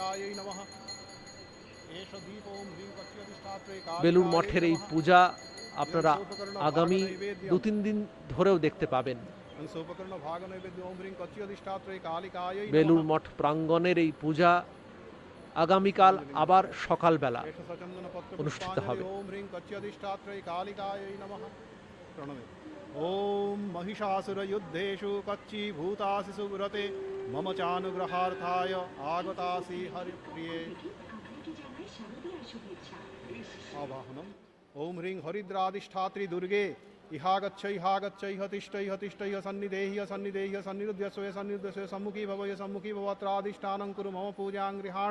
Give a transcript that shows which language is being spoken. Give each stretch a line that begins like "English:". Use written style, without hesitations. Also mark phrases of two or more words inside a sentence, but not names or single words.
Bangla: বেলুড় মঠের এই পূজা আপনারা আগামী 2-3 দিন ধরেও দেখতে পাবেন। বেলুড় মঠ প্রাঙ্গণের এই পূজা আগামীকাল আবার সকালবেলা অনুষ্ঠিত হবে।
Sanskrit: ওম মহিষাসুর যুদ্ধেষু কচ্চি ভূতাসি সুব্রতে মম চানুগ্রহার্থায় আগতাসি হরিপ্রিয়ে। আবাহনম। ওম হ্রিং হরিদ্রাধিষ্ঠাত্রী দুর্গে ইহাগচ্ছ ইহাগচ্ছ ইহ তিষ্ঠ ইহ তিষ্ঠ ইহ সন্নিদেহি সন্নিদেহি সন্নিরুদ্ধ্যস্ব সন্নিরুদ্ধ্যস্ব সম্মুখী ভব সম্মুখী ভবত্রাধিষ্ঠানং কুরু মম পূজাং গৃহাণ।